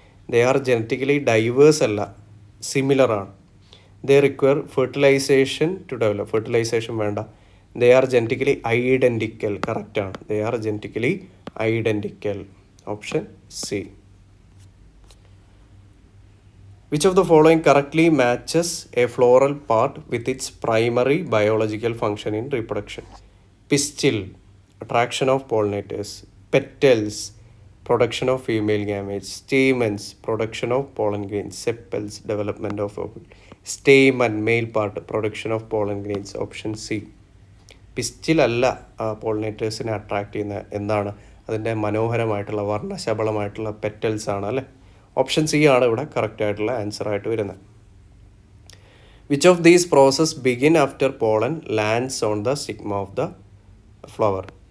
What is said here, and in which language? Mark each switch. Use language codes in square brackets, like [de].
[en] They are genetically diverse അല്ല, similar ആണ്. They require fertilization to develop, fertilization വേണ്ട. They are genetically identical, കറക്റ്റാണ്. They are genetically identical, option C. Which of the following correctly matches a floral part with its primary biological function in reproduction? Pistil, attraction of pollinators. Petals, production of female gametes. Stamens, production of pollen grains. Sepals, development of ovule. Stamen, male part, production of pollen grains. Option C. [ml] Pistil അല്ല പോളിനേറ്റേഴ്സിനെ attract ചെയ്യുന്ന, എന്താണ് അതിൻ്റെ മനോഹരമായിട്ടുള്ള വർണ്ണശബളമായിട്ടുള്ള petals ആണ് അല്ലേ. Option C ആണ് ഇവിടെ correct ആയിട്ടുള്ള ആൻസർ ആയിട്ട് വരുന്നത്. [en] Which of these process begin after pollen lands on the stigma of the flower?